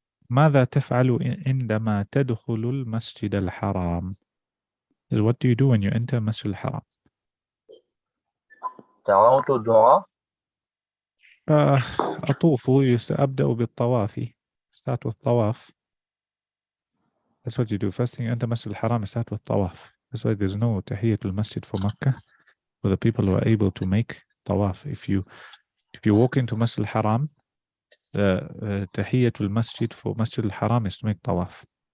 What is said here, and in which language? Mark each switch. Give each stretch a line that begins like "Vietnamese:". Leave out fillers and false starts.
Arabic: ماذا تفعل عندما تدخل المسجد الحرام?
English: What do you do when you enter المسجد الحرام?
Arabic: دعوت الدعاء. أطوف. أبدأ بالطواف.
English: Start with
Arabic: الطواف.
English: That's what you do. First thing, enter Masjid al-Haram, start with tawaf. That's why there's no Tahiyatul Masjid for Makkah for the people who are able to make tawaf. If you walk into Masjid al-Haram, the Tahiyatul Masjid for Masjid al-Haram is to make tawaf.